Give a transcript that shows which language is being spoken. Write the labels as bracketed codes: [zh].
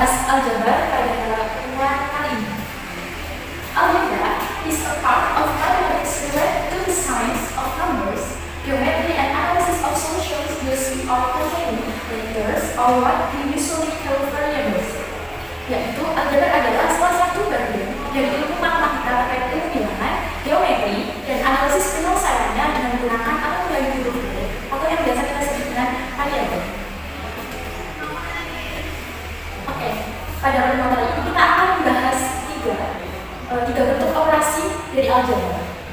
[id] aljabar pada pertemuan kali ini. [en] Algebra is a part of mathematics related to the science of numbers, geometry, and analysis of solutions using or containing letters or what we usually call variables. [id] Yaitu aljabar adalah salah satu bagian dari ilmu matematika terkait ilmu bilangan, geometri, dan analisis penyelesaiannya dengan menggunakan atau melalui huruf atau yang biasa kita sebut dengan variabel. Pada pertemuan kali ini kita akan membahas tiga bentuk operasi dari aljabar.